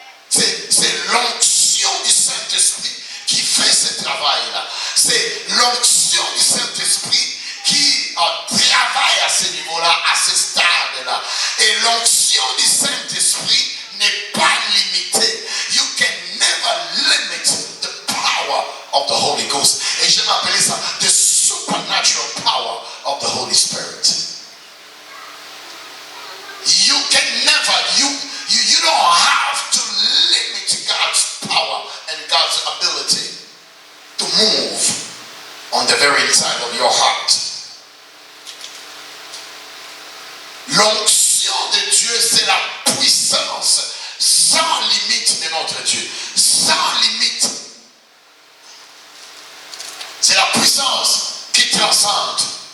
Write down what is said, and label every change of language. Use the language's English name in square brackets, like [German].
[French] C'est l'onction du Saint-Esprit qui fait ce travail-là. C'est l'onction du Saint-Esprit qui travaille à ce niveau-là, à ce stade-là. Et l'onction du Saint-Esprit n'est pas limitée. [English] You can never limit the power of the Holy Ghost. [French] Et j'aime appeler ça [English] the supernatural power of the Holy Spirit. You can never, you don't have to limit God's power and God's ability to move on the very inside of your heart. [French] L'onction de Dieu, c'est la puissance sans limite de notre Dieu. Sans limite. C'est la puissance qui transcende.